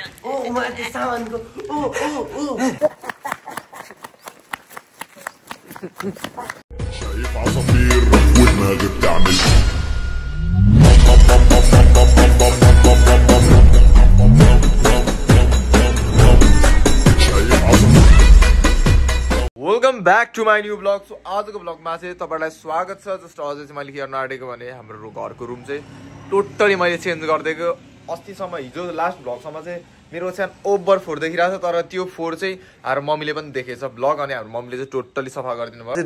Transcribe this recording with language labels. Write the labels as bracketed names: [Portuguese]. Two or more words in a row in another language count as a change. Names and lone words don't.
[Nepali] माथि सामानको [Arabic] شايف عصافير ودماغي بتعمل [English] Welcome back to my new blog. [Nepali] सो आजको ब्लगमा चाहिँ तपाईँलाई स्वागत छ। जस्ट अझै चाहिँ मैले के गर्न आँटेको भने हाम्रो घरको रुम चाहिँ टोटली मैले चेन्ज गरिदिएको। अस्तिसम्म हिजो [English] last blogसम्म [Nepali] चाहिँ मेरो ओछ्यान ओभर फोहोर देखिरहेको छ, तर त्यो फोहोर चाहिँ हाम्रो मम्मीले पनि देखेछ ब्लग, अनि हाम्रो मम्मीले चाहिँ टोटली सफा गरिदिनु भयो।